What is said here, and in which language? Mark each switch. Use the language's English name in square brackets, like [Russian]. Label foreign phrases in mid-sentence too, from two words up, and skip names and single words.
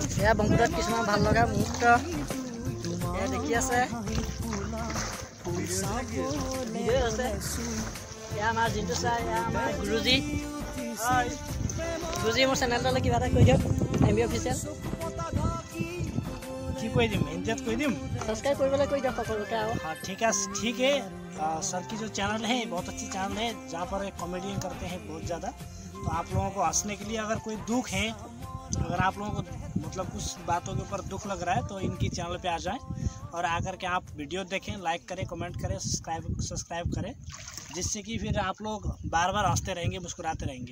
[Assamese] এয়া ব্ৰহ্মপুত্ৰত কিছুমান ভাল লগা মুহূৰ্ত দেখি আছে এয়া আমাৰ জিন্তু ছাৰ এয়া আমাৰ গুৰুজী গুৰুজী মোৰ চেনেলটোলৈ কিবা এটা কৈ দিয়ক MB অফিচিয়েল কি কৈ দিম এনজেট কৈ দিম सब्सक्राइब কৰিবলৈ কৈ দিয়ক সকলোকে আৰু [Hindi] हाँ ठीक है सर की जो चैनल है बहुत अच्छी चैनल है जहाँ पर कॉमेडी करते हैं बहुत ज़्यादा। तो आप लोगों को हंसने के लिए अगर कोई दुख है, अगर आप लोगों को मतलब कुछ बातों के ऊपर दुख लग रहा है तो इनकी चैनल पे आ जाएं और आकर के आप वीडियो देखें, लाइक करें, कमेंट करें, सब्सक्राइब करें, जिससे कि फिर आप लोग बार बार हंसते रहेंगे, मुस्कुराते रहेंगे।